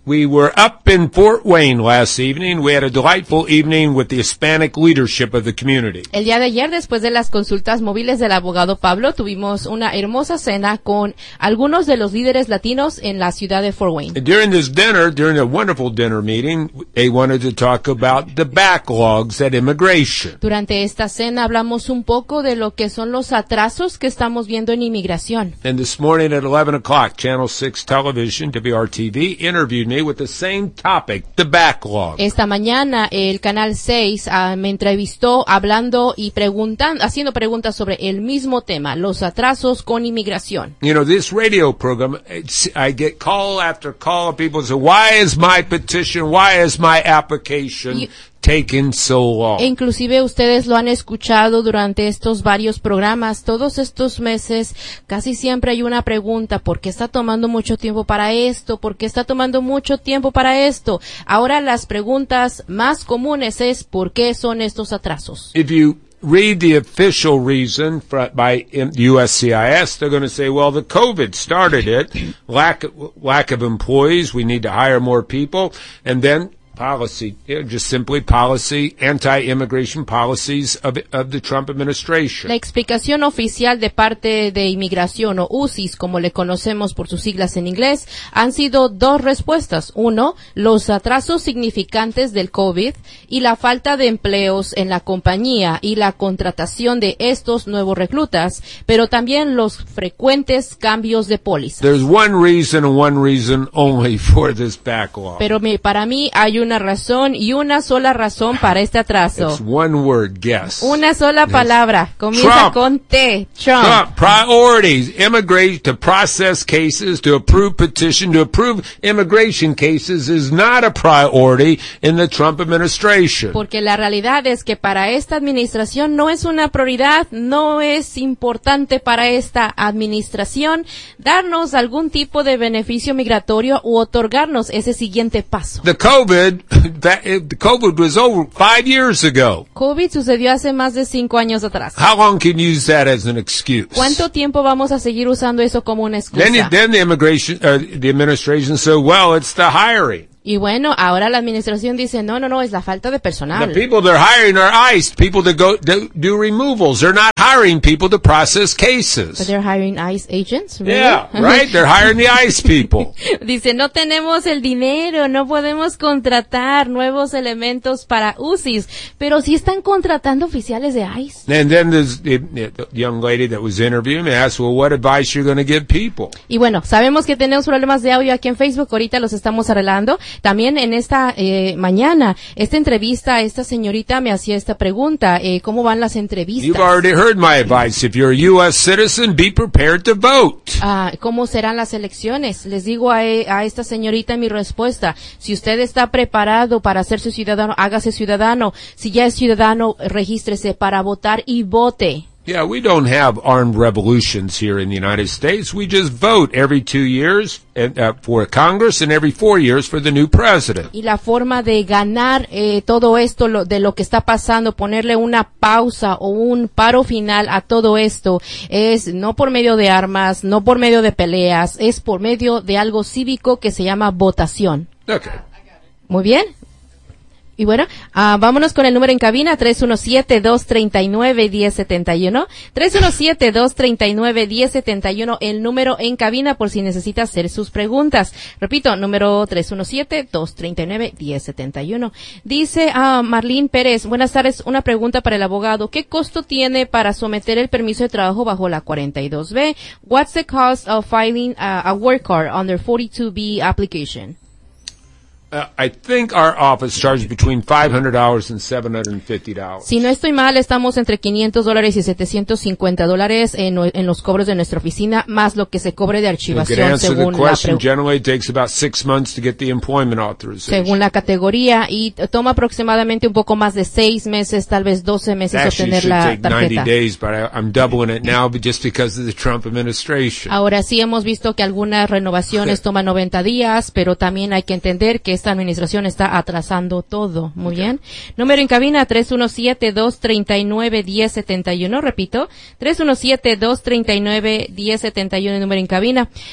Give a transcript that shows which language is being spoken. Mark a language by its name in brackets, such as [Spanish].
[English] We were up in Fort Wayne last evening. We had a delightful evening with the Hispanic leadership of the community. [Spanish] El día de ayer, después de las consultas móviles del abogado Pablo, tuvimos una hermosa cena con algunos de los líderes latinos en la ciudad de Fort Wayne. [English] During this dinner, during a wonderful dinner meeting, they wanted to talk about the backlogs at immigration. [Spanish] Durante esta cena hablamos un poco de lo que son los atrasos que estamos viendo en inmigración. [English] And this morning at 11 o'clock, Channel 6 Television, WRTV, interview me with the same topic, the backlog. [Spanish] Esta mañana el canal 6 me entrevistó hablando y preguntando, haciendo preguntas sobre el mismo tema, los atrasos con inmigración. [English] You know, this radio program, I get call after call of people say, why is my petition, why is my application taking so long? [Spanish] Inclusive ustedes lo han escuchado durante estos varios programas, todos estos meses, casi siempre hay una pregunta, ¿por qué está tomando mucho tiempo para esto? ¿Por qué está tomando mucho tiempo para esto? Ahora las preguntas más comunes es, ¿por qué son estos atrasos? [English] If you read the official reason by USCIS, they're going to say, well, the COVID started it, lack of employees, we need to hire more people, and then policy, just simply policy, anti-immigration policies of the Trump administration. [Spanish] La explicación oficial de parte de inmigración, o USCIS, como le conocemos por sus siglas en inglés, han sido dos respuestas. Uno, los atrasos significantes del COVID y la falta de empleos en la compañía y la contratación de estos nuevos reclutas, pero también los frecuentes cambios de póliza. [English] There's one reason and one reason only for this backlog. [Spanish] Pero para mí hay una razón y una sola razón para este atraso. [English] It's one word, guess. [Spanish] Una sola palabra. Comienza [English] Trump. [Spanish] Con T. Trump. [English] Trump. Priorities. Immigrate to process cases, to approve petition, to approve immigration cases is not a priority in the Trump administration. [Spanish] Porque la realidad es que para esta administración no es una prioridad, no es importante para esta administración darnos algún tipo de beneficio migratorio u otorgarnos ese siguiente paso. [English] COVID was over 5 years ago. [Spanish] COVID sucedió hace más de 5 años atrás. [English] How long can you use that as an excuse? [Spanish] ¿Cuánto tiempo vamos a seguir usando eso como una excusa? [English] Then the immigration, the administration said, well, it's the hiring. [Spanish] Y bueno, ahora la administración dice, no, es la falta de personal. [English] The people they're hiring are ICE, people that go do removals. They're not hiring people to process cases. But they're hiring ICE agents, right? Yeah, right? They're hiring the ICE people. [Spanish] Dice, no tenemos el dinero, no podemos contratar nuevos elementos para UCIs. Pero sí están contratando oficiales de ICE. [English] And then there's the young lady that was interviewing me asked, well, what advice are you going to give people? [Spanish] Y bueno, sabemos que tenemos problemas de audio aquí en Facebook, ahorita los estamos arreglando. También en esta mañana, esta entrevista, esta señorita me hacía esta pregunta, ¿cómo van las entrevistas? [English] You've already heard my advice. If you're a U.S. citizen, be prepared to vote. [Spanish] ¿Cómo serán las elecciones? Les digo a esta señorita mi respuesta. Si usted está preparado para hacerse ciudadano, hágase ciudadano. Si ya es ciudadano, regístrese para votar y vote. [English] Yeah, we don't have armed revolutions here in the United States. We just vote every 2 years for Congress and every 4 years for the new president. [Spanish] Y la forma de ganar todo esto de lo que está pasando, ponerle una pausa o un paro final a todo esto, es no por medio de armas, no por medio de peleas, es por medio de algo cívico que se llama votación. [English] Okay. [Spanish] Muy bien. Y bueno, vámonos con el número en cabina, 317-239-1071. 317-239-1071, el número en cabina por si necesita hacer sus preguntas. Repito, número 317-239-1071. Dice Marlene Pérez, buenas tardes, una pregunta para el abogado. ¿Qué costo tiene para someter el permiso de trabajo bajo la 42B? [English] What's the cost of filing a work card under 42B application? I think our office charges between $500 and $750. [Spanish] Si no estoy mal, estamos entre $500 y $750 en los cobros de nuestra oficina, más lo que se cobre de archivación según la [English] Question. Generally, it takes about 6 months to get the employment authorization. [Spanish] Según la categoría, y toma aproximadamente un poco más de 6 meses, tal vez 12 meses, [English] actually, [Spanish] obtener la tarjeta. [English] Actually, it should take 90 days, but I'm doubling it now just because of the Trump administration. [Spanish] Ahora sí hemos visto que algunas renovaciones toman 90 días, pero también hay que entender que esta administración está atrasando todo. Muy bien. Número en cabina, 317-239-1071. Repito, 317-239-1071, número en cabina.